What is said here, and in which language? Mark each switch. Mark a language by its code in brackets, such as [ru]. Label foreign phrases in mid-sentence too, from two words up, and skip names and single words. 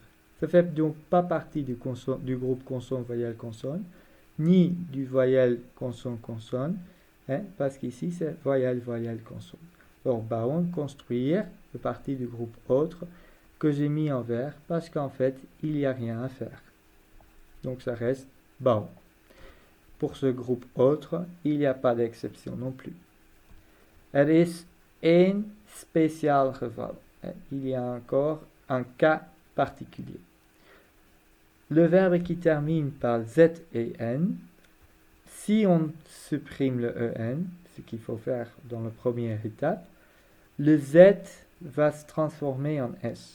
[fr] Ça ne fait donc pas partie du groupe consonne, voyelle, consonne, ni du voyelle, consonne, consonne, parce qu'ici c'est voyelle, voyelle, consonne. Alors, bauen, construire, fait partie du groupe autre, que j'ai mis en vert, parce qu'en fait, il n'y a rien à faire. Donc ça reste bauen. Pour ce groupe autre, il n'y a pas d'exception non plus. [nl] Er is één speciaal geval. [fr] Il y a encore un cas particulier. Le verbe qui termine par Z et N, si on supprime le EN, ce qu'il faut faire dans la première étape, le Z va se transformer en S.